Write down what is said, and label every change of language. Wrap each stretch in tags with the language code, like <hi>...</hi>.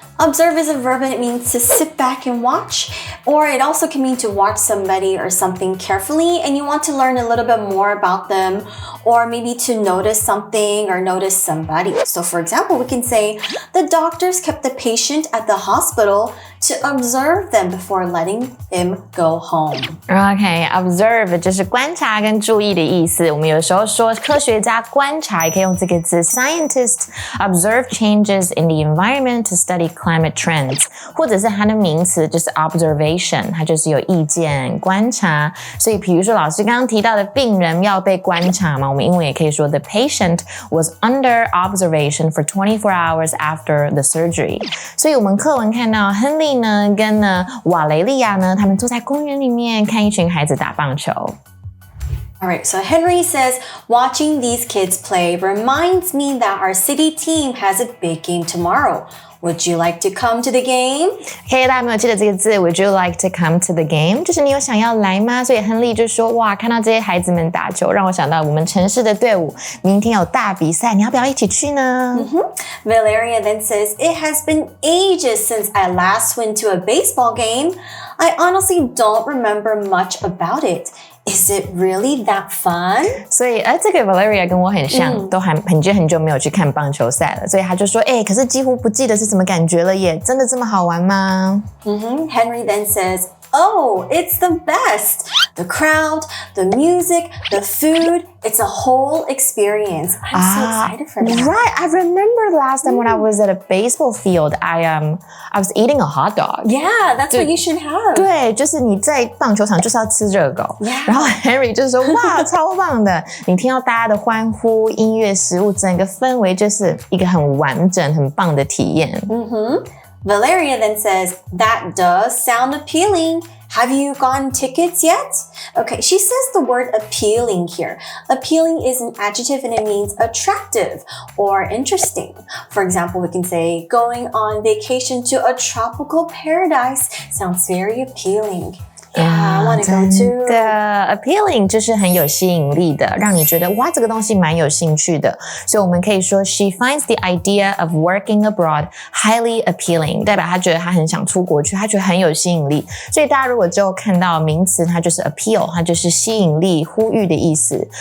<en>Observe is a verb and it means to sit back and watch, or it also can mean to watch somebody or something carefully and you want to learn a little bit more about them, or maybe to notice something or notice somebody. So for example, we can say, the doctors kept the patient at the hospital to observe them before letting him go home.</en> <zh>Okay, observe 就是观察跟注意的意思。我们有时候说科学家观察，也可以用这个字</zh> <en>Scientists observe changes in the environment to study climate trends，</en> <zh>或者是它的名词就是 observation， 它就是有意见、观察。所以比如说老师刚刚提到的病人要被观察嘛，我们英文也可以说</zh> <en>The patient was under observation for 24 hours after the surgery。</en> <zh>所以我们课文看到亨利呢跟瓦雷利亚呢，他们坐在公园里面看一群孩子打棒球。</zh> <en>All right, so Henry says, watching these kids play reminds me that our city team has a big game tomorrow. Would you like to come to the game? OK,</en> <zh>大家有没有记得这个字</zh> <en>Would you like to come to the game?</en> <zh>就是你有想要来吗？所以亨利就说哇，看到这些孩子们打球，让我想到我们城市的队伍明天有大比赛，你要不要一起去呢</zh> <en>Valeria then says, it has been ages since I last went to a baseball game. I honestly don't remember much about it. Is it really that fun? 所以这个 Valeria 跟我很像，都很久没有去看棒球赛了，所以他就说可是几乎不记得是什么感觉了耶，真的这么好玩吗 Henry then says, oh, it's the best. The crowd, the music, the food, it's a whole experience. I'm so excited for that. Right, I remember last time when I was at a baseball field, I was eating a hot dog. Yeah, that's what you should have.</en> <zh>对，就是你在棒球场就是要吃热狗。</zh> <en>Yeah.</en> <zh>然后 Henry 就说哇，超棒的！你听到大家的欢呼、音乐、食物，整个氛围就是一个很完整、很棒的体验。</zh> <en>Valeria then says, that does sound appealing. Have you gotten tickets yet? Okay, she says the word appealing here. Appealing is an adjective and it means attractive or interesting. For example, we can say going on vacation to a tropical paradise sounds very appealing. Yeah, I want to go too.</en> <zh>真的 appealing 就是很有吸引力的，让你觉得哇，这个东西蛮有兴趣的。所以我们可以说</zh> <en>She finds the idea of working abroad highly appealing，</en> <zh>代表她觉得她很想出国去，她觉得很有吸引力。所以大家如果之后看到名词，它就是 appeal， 它就是吸引力、呼吁的意思。</zh>